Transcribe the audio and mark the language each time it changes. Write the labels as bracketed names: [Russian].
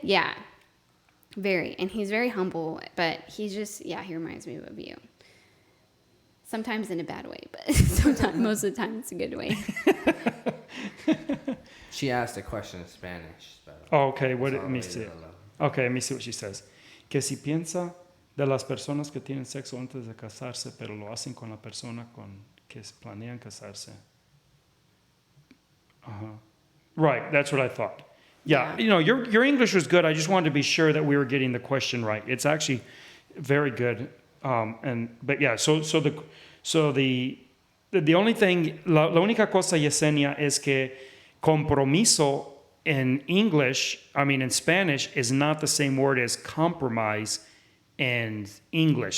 [English] Yeah, very, and he's very humble. But he's just he reminds me of you. Sometimes in a bad way, but most of the time it's a good way. She asked a question in Spanish. Okay, let me see. Okay, let me see what she says. [Spanish] Que si piensa de las personas que tienen sexo antes de casarse, pero lo hacen con la persona con que planean casarse. [English] Right, that's what I thought. Yeah. Your English was good. I just wanted to be sure that we were getting the question right. It's actually very good. So the only thing, [Spanish] la única cosa, Yesenia, es que compromiso [English] in in Spanish, is not the same word as compromise in English.